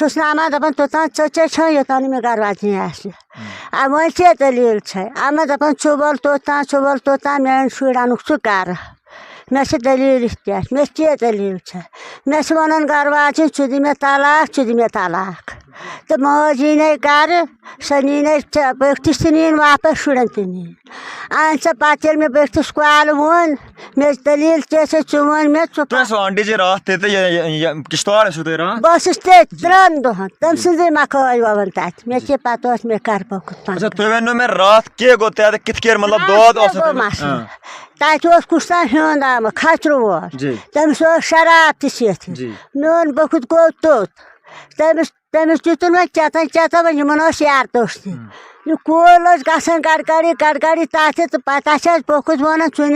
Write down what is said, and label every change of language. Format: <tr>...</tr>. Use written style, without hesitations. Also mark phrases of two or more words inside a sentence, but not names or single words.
<ks>چھُس نہٕ اَنان دَپان توٚتام ژٕ چھےٚ یوٚتام نہٕ مےٚ گرٕ واجنی آسہِ وۄنۍ کیٛاہ دٔلیٖل چھےٚ اَما دَپان ژٕ وَل توٚتام میٛٲنۍ شُرۍ اَنُکھ ژٕ گرٕ مےٚ چھِ دٔلیٖل یِتھ پٲٹھۍ مےٚ کیٛاہ دٔلیٖل چھےٚ مےٚ چھِ وَنان گرٕ واجِنۍ ژٕ دِ مےٚ طلاق تہٕ مٲج یی گرٕ سۄ نی بٔکتِس تہِ نِیِن واپس شُرٮ۪ن تہِ نِیِن اَہن سا پتہٕ ییٚلہِ مےٚ بٔکتِس کالہٕ ووٚن مےٚ دٔلیٖل کیٛاہ چھےٚ ژٕ ووٚن مےٚ ژٕ آنٹی جی رات تھے کشتواڑ ٲسِو تُہۍ رات بہٕ ٲسٕس تٔتۍ 3 دۄہن تٔمۍ سٕنٛزٕے مکٲے وَوان تَتہِ مےٚ کیٛاہ پتہ اوس مےٚ کر بوٚکُت اچھا تُہۍ ؤنِو مےٚ رات کیٛاہ گوٚو تَتہِ کِتھ کٔنۍ مطلب دود اوسا مسلہٕ تَتہِ اوس کُس تام ہیوٚنٛد آمُت کھچرٕ وول تٔمِس اوس شراب تہِ سۭتۍ میون بوٚکُت گوٚو توٚت تٔمِس دیُتُن وۄنۍ کیٛاہ وۄنۍ یِمن اوس یار دوستی یہِ کُل اوس گژھان گڑگڑی تَتھِ تہٕ پتہٕ چھِ اَسہِ بوٚکُت وَنان ژٕ</ks>